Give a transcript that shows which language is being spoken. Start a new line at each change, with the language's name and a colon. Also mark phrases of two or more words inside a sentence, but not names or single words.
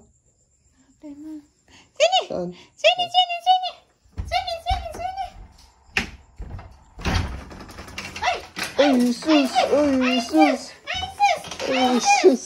Indonesian: Sini!
Filipino: Saan?
Indonesian: Sini! Sini! Sini! Sini! Sini! Sini! Ay!
Filipino: Ay, sus! Ay, sus! Ay, sus! Ay, sus!